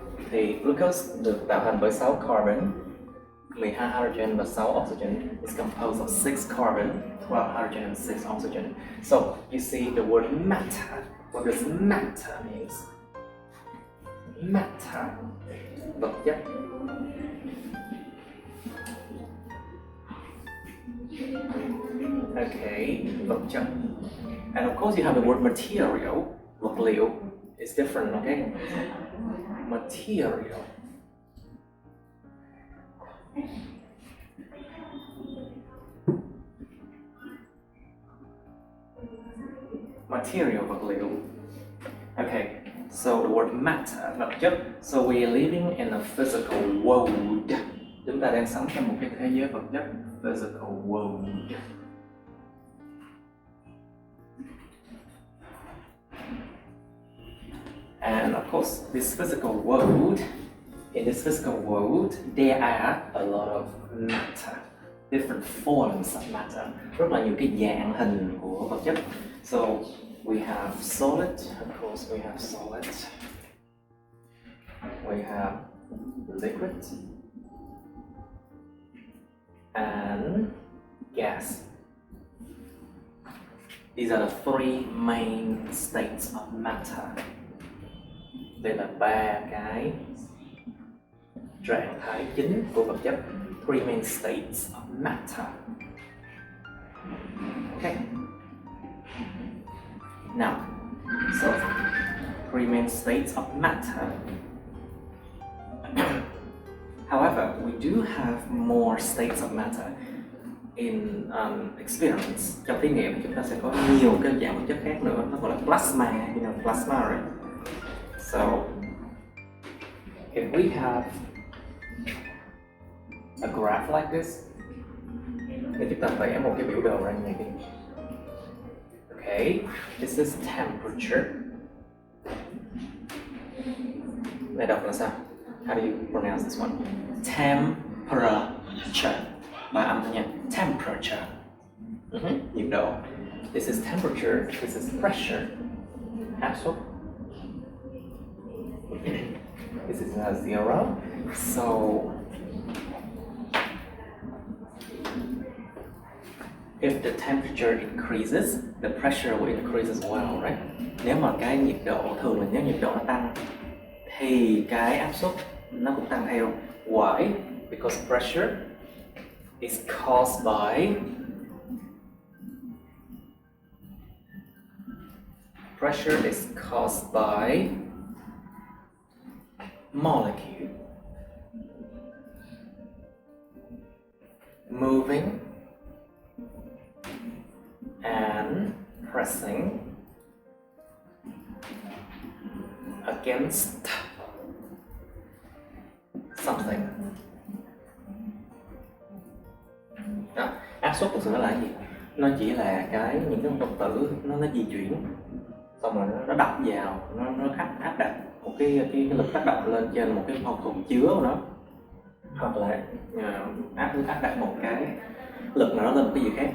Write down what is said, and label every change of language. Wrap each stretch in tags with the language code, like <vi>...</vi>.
<vi>Thì glucose được tạo thành bởi 6 carbon, 12 hydrogen và 6 oxygen.</vi> <en>Is composed of 6 carbon, 12 hydrogen and 6 oxygen. So you see the word matter. What does matter means? Matter,</en> <vi>vật chất.</vi> <en>Okay,</en> <vi>vật chất.</vi> <en>And of course you have the word material,</en> <vi>vật liệu.</vi> <en>It's different, okay? Material. Material,</en> <vi>vật liệu.</vi> <en>Okay, so the word matter,</en> <vi>vật chất.</vi> <en>So we are living in a physical world.</en> <vi>Chúng ta đang sống trong một cái thế giới vật chất,</vi> <en>physical world. And of course, this physical world, in this physical world, there are a lot of matter, different forms of matter.</en> <vi>Rất là nhiều cái dạng hình của vật chất.</vi> <en>So we have solid, of course we have solid. We have liquid and gas. These are the 3 main states of matter. Đây là 3 cái trạng thái chính của vật chất. 3 main states of matter. Okay. Now, so 3 main states of matter. However, we do have more states of matter in experience.</en> <vi>Trong thí nghiệm thì chúng ta sẽ có nhiều cái dạng vật chất khác nữa. Nó gọi là plasma,</vi> <en>you know,</en> <vi>plasma, right?</vi> <en>So, if we have a graph like this,</en> <vi>thì chúng ta vẽ một cái biểu đồ ra như này.</vi> <en>Okay, this is temperature.</en> <vi>Này đọc là sao?</vi> <en>How do you pronounce this one? Temperature.</en> <vi>Bài âm thôi nha.</vi> <en>Temperature.</en> <vi>Nhiệt độ.</vi> <en>This is temperature. This is pressure.</en> <vi>Áp suất.</vi> <en>This is 0. So if the temperature increases, the pressure will increase as well, right?</en> <vi>Nếu mà cái nhiệt độ, thường là nếu nhiệt độ nó tăng thì cái áp suất nó cũng tăng theo.</vi> <en>Why? Because pressure is caused by pressure is caused by molecule moving and pressing against something.</en> <vi>Đó, áp suất thực sự nó là gì? Nó chỉ là những cái động tử nó di chuyển, xong rồi nó đập vào, nó áp đặt một cái lực tác động lên trên một cái thùng chứa của nó, hoặc là áp đặt một cái lực nào đó lên một cái gì khác.</vi>